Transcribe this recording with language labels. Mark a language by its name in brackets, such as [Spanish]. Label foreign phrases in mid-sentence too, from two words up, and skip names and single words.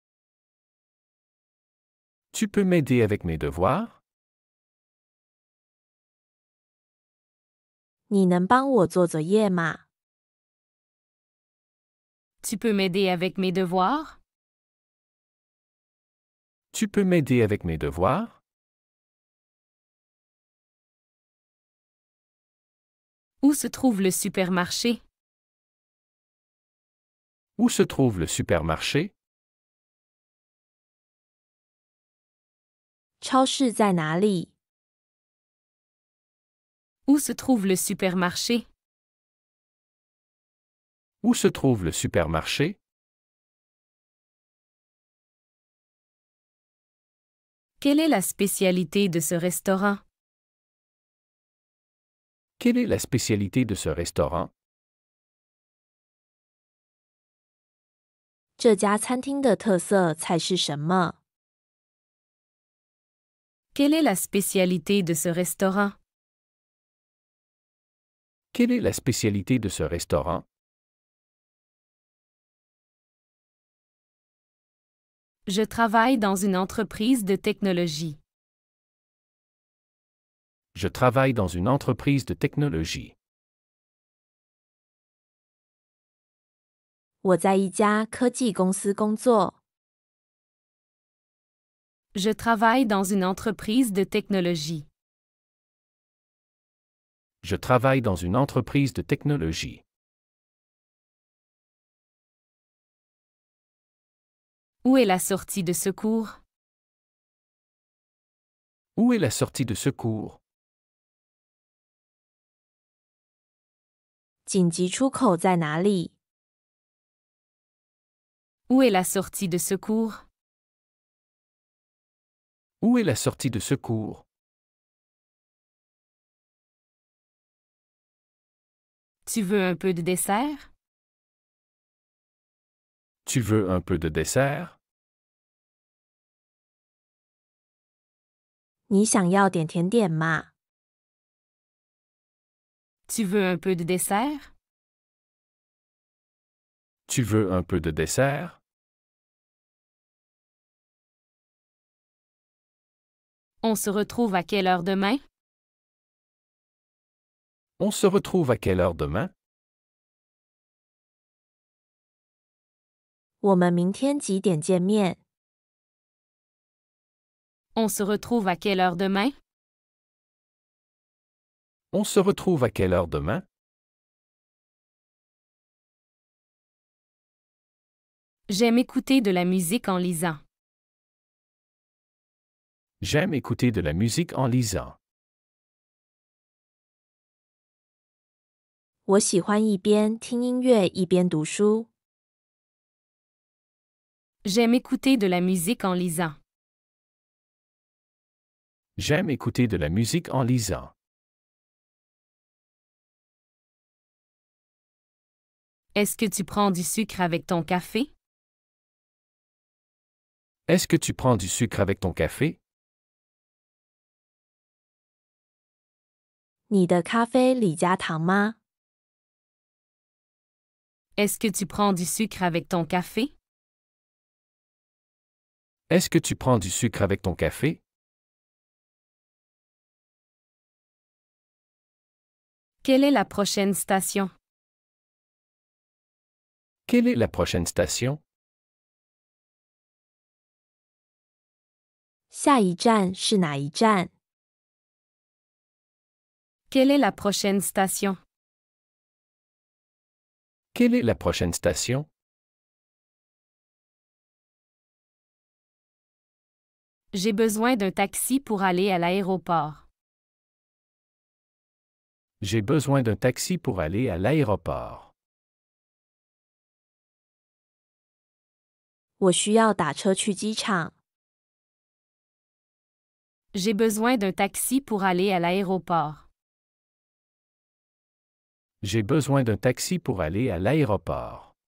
[French] Tu peux m'aider avec mes devoirs? [Chinese] 你能帮我做作业吗？ [French] Tu peux m'aider avec mes devoirs? Tu peux m'aider avec mes devoirs? Où se trouve le supermarché? Où se trouve le supermarché? [Chinese] 超市在哪里？ [French] Où se trouve le supermarché? Où se trouve le supermarché? Quelle est la spécialité de ce restaurant? Quelle est la spécialité de ce restaurant? [Chinese] 这家餐厅的特色菜是什么？ [French] Quelle est la spécialité de ce restaurant? Quelle est la spécialité de ce restaurant? Je travaille dans une entreprise de technologie. Je travaille dans une entreprise de technologie. [Chinese] 我在一家科技公司工作。 [French] Je travaille dans une entreprise de technologie. Je travaille dans une entreprise de technologie. Où est la sortie de secours? Où est la sortie de secours? [Chinese] 紧急出口在哪里？ [French] Où est la sortie de secours? Où est la sortie de secours? Tu veux un peu de dessert? Tu veux un peu de dessert? [Chinese] 你想要点甜点吗？ [French] Tu veux un peu de dessert? Tu veux un peu de dessert? On se retrouve à quelle heure demain? On se retrouve à quelle heure demain? [Chinese] 我们明天几点见面？ [French] On se retrouve à quelle heure demain? On se retrouve à quelle heure demain? J'aime écouter de la musique en lisant. J'aime écouter de la musique en lisant. [Chinese] 我喜欢一边听音乐一边读书。 [French] J'aime écouter de la musique en lisant. J'aime écouter de la musique en lisant. Est-ce que tu prends du sucre avec ton café? Est-ce que tu prends du sucre avec ton café? [Chinese] 你的咖啡里加糖吗？ [French] Est-ce que tu prends du sucre avec ton café? Est-ce que tu prends du sucre avec ton café? Quelle est la prochaine station? Quelle est la prochaine station? [Chinese] 下一站是哪一站？ [French] Quelle est la prochaine station? Quelle est la prochaine station? J'ai besoin d'un taxi pour aller à l'aéroport. J'ai besoin d'un taxi pour aller à l'aéroport. [Chinese] 我需要打车去机场。 [French] J'ai besoin d'un taxi pour aller à l'aéroport. J'ai besoin d'un taxi pour aller à l'aéroport.